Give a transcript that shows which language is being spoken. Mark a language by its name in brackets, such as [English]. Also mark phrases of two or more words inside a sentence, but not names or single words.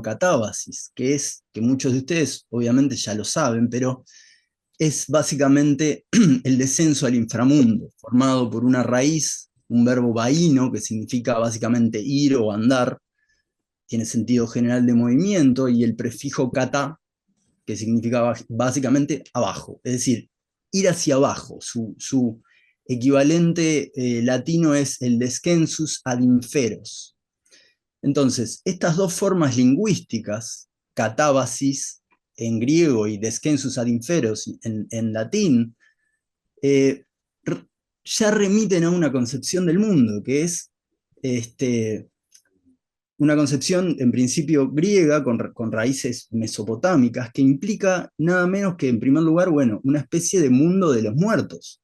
[Spanish] catábasis, que es, que muchos de ustedes obviamente ya lo saben, pero es básicamente el descenso al inframundo, formado por una raíz, un verbo baíno, que significa básicamente ir o andar, tiene sentido general de movimiento, y el prefijo kata, que significa básicamente abajo, es decir, ir hacia abajo. Su equivalente latino es el [Latin] descensus ad inferos. [Spanish] Entonces, estas dos formas lingüísticas, catábasis en griego y [Latin] descensus ad inferos [Spanish] en latín, ya remiten a una concepción del mundo, que es una concepción en principio griega con raíces mesopotámicas, que implica nada menos que, en primer lugar, bueno, una especie de mundo de los muertos.